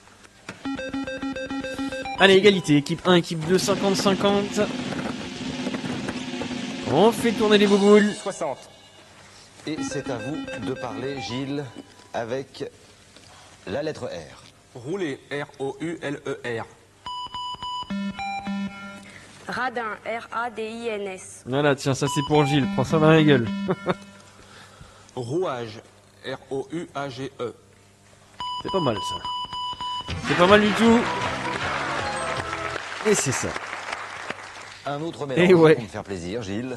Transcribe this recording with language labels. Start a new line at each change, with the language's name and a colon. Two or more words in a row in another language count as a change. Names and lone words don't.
French: Allez, égalité, équipe 1, équipe 2, 50-50. On fait tourner les bouboules. 60. Et c'est à vous de parler, Gilles, avec la lettre R. Rouler, R-O-U-L-E-R. Radin, R-A-D-I-N-S. Voilà, tiens, ça c'est pour Gilles, prends ça dans la gueule. Rouage, R-O-U-A-G-E. C'est pas mal ça. C'est pas mal du tout. Et c'est ça. Un autre mélange pour me faire plaisir, Gilles.